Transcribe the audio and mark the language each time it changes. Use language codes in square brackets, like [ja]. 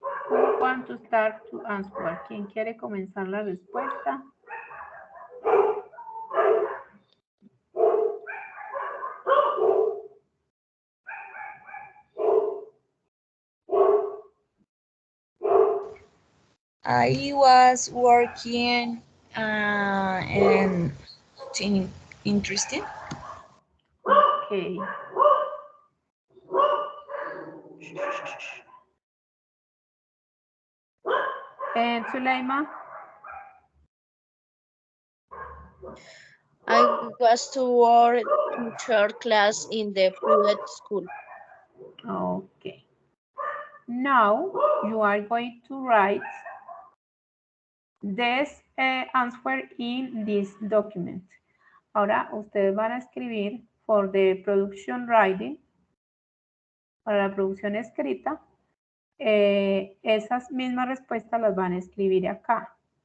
[en] Who want to start to answer? [es] ¿Quién quiere comenzar la respuesta? [en] I was working and interesting. Okay. And Suleima? I was to work teacher class in the private school. Okay. Now you are going to write this answer in this document. [es] Ahora ustedes van a escribir [en] for the production writing, [es] para la producción escrita, esas mismas respuestas las van a escribir acá.